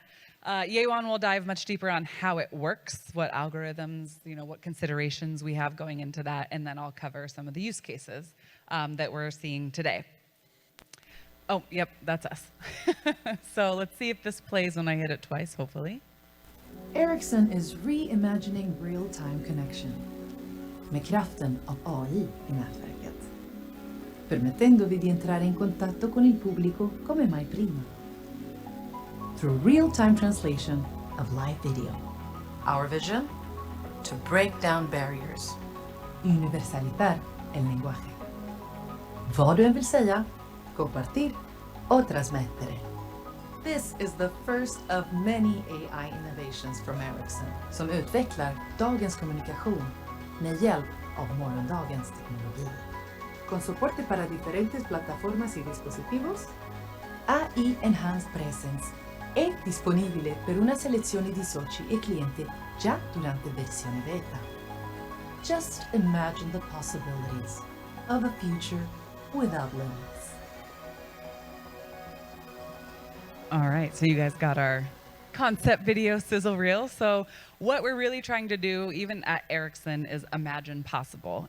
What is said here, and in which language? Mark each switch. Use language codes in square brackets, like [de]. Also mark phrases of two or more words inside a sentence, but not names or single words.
[en] Yewon will dive much deeper on how it works, what algorithms, what considerations we have going into that, and then I'll cover some of the use cases that we're seeing today. Oh, yep, that's us. So let's see if this plays when I hit it twice, hopefully. Ericsson is reimagining real-time connection [sv] med kraften av AI i nätverket, [it] permettendo di entrare in contatto con il pubblico come mai prima. [en] Through real-time translation of live video. Our vision? To break down barriers. [es] Universalizar el lenguaje. [sv] Vad du än vill säga, [es] compartir o trasmettere. [en] This is the first of many AI innovations from Ericsson [sv] som utvecklar dagens kommunikation med hjälp av morgondagens teknologi. [es] Con soporte para diferentes plataformas y dispositivos, [it] AI Enhanced Presence è disponibile per una selezione di soci e clienti già durante versione beta. [en] Just imagine the possibilities of a future without limits. All right, so you guys got our concept video sizzle reel. So what we're really trying to do, even at Ericsson, is imagine possible.